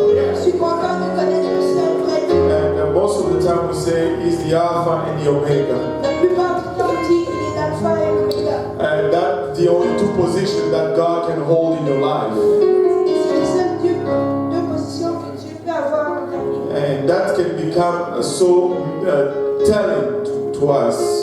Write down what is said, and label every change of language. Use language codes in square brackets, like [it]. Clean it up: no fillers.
[fr] Je suis content de connaître le seul vrai Dieu. [en] And most of the time we say he's the Alpha and the Omega. [fr] La plupart du temps, on dit qu'il est l'alpha et l'oméga. [en] And that's the only two positions that God can hold in your life. [fr] C'est les seules deux positions que Dieu peut avoir dans ta vie. [en] And that can become so telling to us.